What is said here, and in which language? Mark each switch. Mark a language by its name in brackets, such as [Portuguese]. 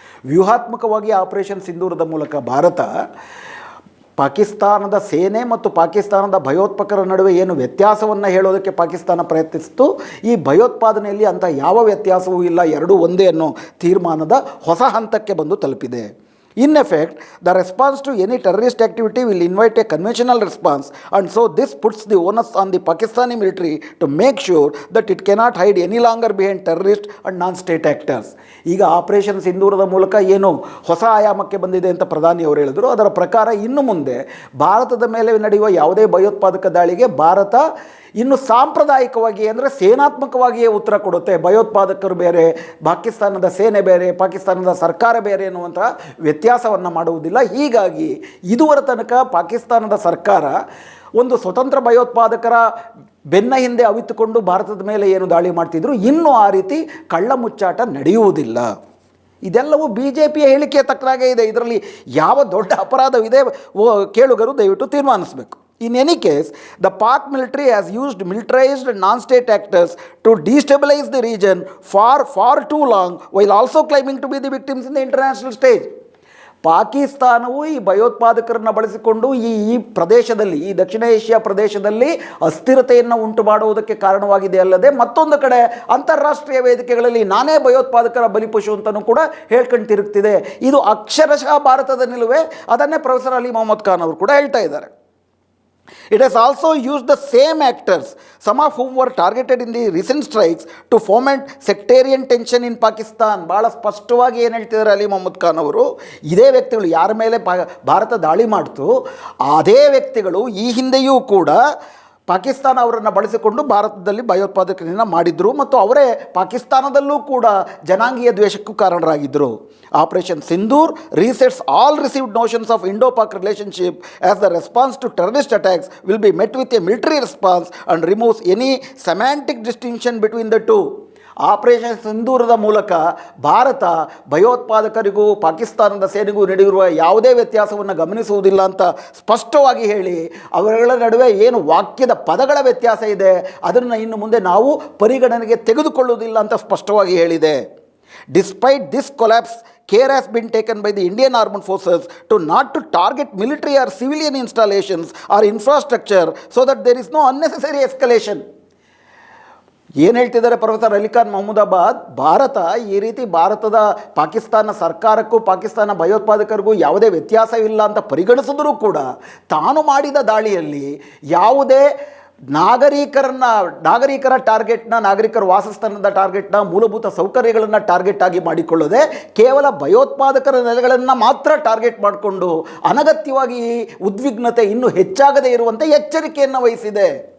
[Kannada] ವ್ಯೂಹಾತ್ಮಕವಾಗಿ operation ಸಿಂಧೂರದ ಮೂಲಕ ಭಾರತ ಪಾಕಿಸ್ತಾನದ ಸೇನೆ ಮತ್ತು ಪಾಕಿಸ್ತಾನದ ಭಯೋತ್ಪಾದಕರ ನಡುವೆ ಏನು ವ್ಯತ್ಯಾಸವನ್ನು ಹೇಳೋದಕ್ಕೆ ಪಾಕಿಸ್ತಾನ ಪ್ರಯತ್ನಿಸಿತು, ಈ ಭಯೋತ್ಪಾದನೆಯಲ್ಲಿ ಅಂಥ ಯಾವ ವ್ಯತ್ಯಾಸವೂ ಇಲ್ಲ, ಎರಡೂ ಒಂದೇ ಅನ್ನೋ ತೀರ್ಮಾನದ ಹೊಸ ಹಂತಕ್ಕೆ ಬಂದು ತಲುಪಿದೆ. [English] In effect, the response to any terrorist activity will invite a conventional response, and so this puts the onus on the Pakistani military to make sure that it cannot hide any longer behind terrorist and non-state actors. [Kannada] ಈಗ operation ಸಿಂಧೂರದ ಮೂಲಕ ಏನು ಹೊಸ ಆಯಾಮಕ್ಕೆ ಬಂದಿದೆ ಅಂತ ಪ್ರಧಾನಿ ಅವರು ಹೇಳಿದರು. ಅದರ ಪ್ರಕಾರ ಇನ್ನು ಮುಂದೆ ಭಾರತದ ಮೇಲೆ ನಡೆಯುವ ಯಾವುದೇ ಭಯೋತ್ಪಾದಕ ದಾಳಿಗೆ ಭಾರತ ಇನ್ನು ಸಾಂಪ್ರದಾಯಿಕವಾಗಿ ಅಂದರೆ ಸೇನಾತ್ಮಕವಾಗಿಯೇ ಉತ್ತರ ಕೊಡುತ್ತೆ. ಭಯೋತ್ಪಾದಕರು ಬೇರೆ, ಪಾಕಿಸ್ತಾನದ ಸೇನೆ ಬೇರೆ, ಪಾಕಿಸ್ತಾನದ ಸರ್ಕಾರ ಬೇರೆ ಎನ್ನುವಂತಹ ವ್ಯತ್ಯಾಸವನ್ನು ಮಾಡುವುದಿಲ್ಲ. ಹೀಗಾಗಿ ಇದುವರ ತನಕ ಪಾಕಿಸ್ತಾನದ ಸರ್ಕಾರ ಒಂದು ಸ್ವತಂತ್ರ ಭಯೋತ್ಪಾದಕರ ಬೆನ್ನ ಹಿಂದೆ ಅವಿತುಕೊಂಡು ಭಾರತದ ಮೇಲೆ ಏನು ದಾಳಿ ಮಾಡ್ತಿದ್ರು, ಇನ್ನೂ ಆ ರೀತಿ ಕಳ್ಳ ಮುಚ್ಚಾಟ ನಡೆಯುವುದಿಲ್ಲ. ಇದೆಲ್ಲವೂ BJPಯ ಹೇಳಿಕೆಯ ತಕ್ಕನಾಗೇ ಇದೆ. ಇದರಲ್ಲಿ ಯಾವ ದೊಡ್ಡ ಅಪರಾಧವಿದೆ ಕೇಳುಗರು ದಯವಿಟ್ಟು ತೀರ್ಮಾನಿಸಬೇಕು. [English] In any case, the Pak military has used militarized non-state actors to destabilize the region for too long, while also claiming to be the victims in the international stage. [Kannada] ಪಾಕಿಸ್ತಾನವು ಈ ಭಯೋತ್ಪಾದಕರನ್ನು ಬಳಸಿಕೊಂಡು ಈ ಪ್ರದೇಶದಲ್ಲಿ, ಈ ದಕ್ಷಿಣ ಏಷ್ಯಾ ಪ್ರದೇಶದಲ್ಲಿ ಅಸ್ಥಿರತೆಯನ್ನು ಉಂಟು ಮಾಡುವುದಕ್ಕೆ ಕಾರಣವಾಗಿದೆ ಅಲ್ಲದೆ ಮತ್ತೊಂದು ಕಡೆ ಅಂತಾರಾಷ್ಟ್ರೀಯ ವೇದಿಕೆಗಳಲ್ಲಿ ನಾನೇ ಭಯೋತ್ಪಾದಕರ ಬಲಿಪಶು ಅಂತಲೂ ಕೂಡ ಹೇಳ್ಕೊಂಡು ತಿರುಗ್ತಿದೆ. ಇದು ಅಕ್ಷರಶಃ ಭಾರತದ ನಿಲುವೆ. ಅದನ್ನೇ ಪ್ರೊಫೆಸರ್ ಅಲಿ ಮೊಹಮ್ಮದ್ ಖಾನ್ ಅವರು ಕೂಡ ಹೇಳ್ತಾ ಇದ್ದಾರೆ. [English] It has also used the same actors, some of whom were targeted in the recent strikes, to foment sectarian tension in Pakistan. [Kannada] ಭಾಳ ಸ್ಪಷ್ಟವಾಗಿ ಏನು ಹೇಳ್ತಿದ್ದಾರೆ ಅಲಿ ಮೊಹಮ್ಮದ್ ಖಾನ್ ಅವರು, ಇದೇ ವ್ಯಕ್ತಿಗಳು ಯಾರ ಮೇಲೆ ಭಾರತ ದಾಳಿ ಮಾಡ್ತು ಅದೇ ವ್ಯಕ್ತಿಗಳು ಈ ಹಿಂದೆಯೂ ಕೂಡ ಪಾಕಿಸ್ತಾನ ಅವರನ್ನು ಬಳಸಿಕೊಂಡು ಭಾರತದಲ್ಲಿ ಭಯೋತ್ಪಾದಕರನ್ನು ಮಾಡಿದರು ಮತ್ತು ಅವರೇ ಪಾಕಿಸ್ತಾನದಲ್ಲೂ ಕೂಡ ಜನಾಂಗೀಯ ದ್ವೇಷಕ್ಕೂ ಕಾರಣರಾಗಿದ್ದರು. [English] Operation Sindoor resets all received notions of Indo-Pak relationship as the response to terrorist attacks will be met with a military response and removes any semantic distinction between the two. [Kannada] Operation ಸಿಂಧೂರದ ಮೂಲಕ ಭಾರತ ಭಯೋತ್ಪಾದಕರಿಗೂ ಪಾಕಿಸ್ತಾನದ ಸೇನೆಗೂ ನಡೆದಿರುವ ಯಾವುದೇ ವ್ಯತ್ಯಾಸವನ್ನು ಗಮನಿಸುವುದಿಲ್ಲ ಅಂತ ಸ್ಪಷ್ಟವಾಗಿ ಹೇಳಿ, ಅವರುಗಳ ನಡುವೆ ಏನು ವಾಕ್ಯದ ಪದಗಳ ವ್ಯತ್ಯಾಸ ಇದೆ ಅದನ್ನು ಇನ್ನು ಮುಂದೆ ನಾವು ಪರಿಗಣನೆಗೆ ತೆಗೆದುಕೊಳ್ಳುವುದಿಲ್ಲ ಅಂತ ಸ್ಪಷ್ಟವಾಗಿ ಹೇಳಿದೆ. [English] Despite this collapse, care has been taken by the Indian Armed Forces not to target military or civilian installations or infrastructure so that there is no unnecessary escalation. [Kannada] ಏನು ಹೇಳ್ತಿದ್ದಾರೆ ಪ್ರೊಫೆಸರ್ ಅಲಿ ಖಾನ್ ಮಹಮೂದಾಬಾದ್, ಭಾರತ ಈ ರೀತಿ ಭಾರತದ ಪಾಕಿಸ್ತಾನ ಸರ್ಕಾರಕ್ಕೂ ಪಾಕಿಸ್ತಾನ ಭಯೋತ್ಪಾದಕರಿಗೂ ಯಾವುದೇ ವ್ಯತ್ಯಾಸವಿಲ್ಲ ಅಂತ ಪರಿಗಣಿಸಿದರೂ ಕೂಡ ತಾನು ಮಾಡಿದ ದಾಳಿಯಲ್ಲಿ ಯಾವುದೇ ನಾಗರಿಕರ ಟಾರ್ಗೆಟ್ನ, ನಾಗರಿಕರ ವಾಸಸ್ಥಾನದ ಟಾರ್ಗೆಟ್ನ, ಮೂಲಭೂತ ಸೌಕರ್ಯಗಳನ್ನು ಟಾರ್ಗೆಟ್ ಆಗಿ ಮಾಡಿಕೊಳ್ಳದೆ ಕೇವಲ ಭಯೋತ್ಪಾದಕರ ನೆಲೆಗಳನ್ನು ಮಾತ್ರ ಟಾರ್ಗೆಟ್ ಮಾಡಿಕೊಂಡು ಅನಗತ್ಯವಾಗಿ ಉದ್ವಿಗ್ನತೆ ಇನ್ನೂ ಹೆಚ್ಚಾಗದೇ ಇರುವಂತೆ ಎಚ್ಚರಿಕೆಯನ್ನು ವಹಿಸಿದೆ.